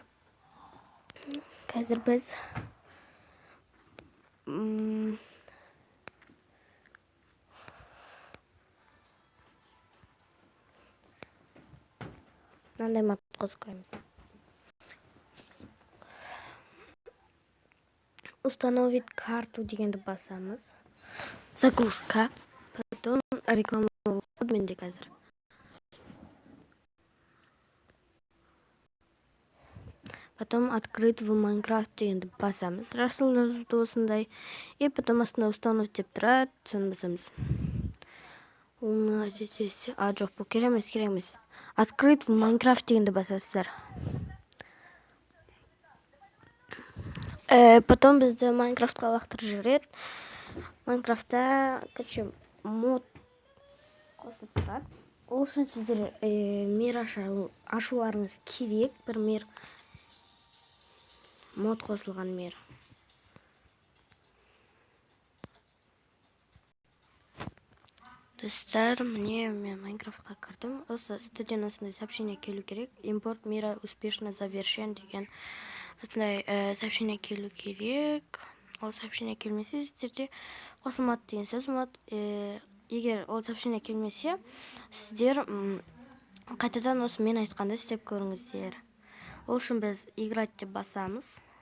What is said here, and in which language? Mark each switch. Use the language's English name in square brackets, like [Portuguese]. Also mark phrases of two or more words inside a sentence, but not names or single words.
[Kazakh] Қазір біз мынандай мод қосып көреміз. [Russian] Установить карту [Kazakh] дегенді басамыз. Загрузка. Потом реклама болады менде қазір. [Russian] Потом открыть в Minecraft [Kazakh] дегенді басамыз. Расылды осындай. [Russian] И потом [Kazakh] астында установить деп тұрады. Соны басамыз. Здесь жоқ, бұл керек емес. [Russian] Открыть в Minecraft [Kazakh] дегенді басасыздар. Потом бізді Майнкрафтқа лақтырып жібереді. Майнкрафтта мод қосылып тұрады. Ол үшін сіздер мир ашуларыңыз керек. Бір мир, мод қосылған мир. Достар, мне мен Майнкрафтқа кірдім. Осы студент осындай сообщение келу керек. [Russian] Импорт мира успешно завершен [Kazakh] деген осындай сообщение келу керек. Ол сообщение келмесе, сіздерде қосылмады деген сөз. Егер ол сообщение келмесе, сіздер қайтадан осы мен айтқанда істеп көріңіздер. Ол үшін біз играть деп басамыз.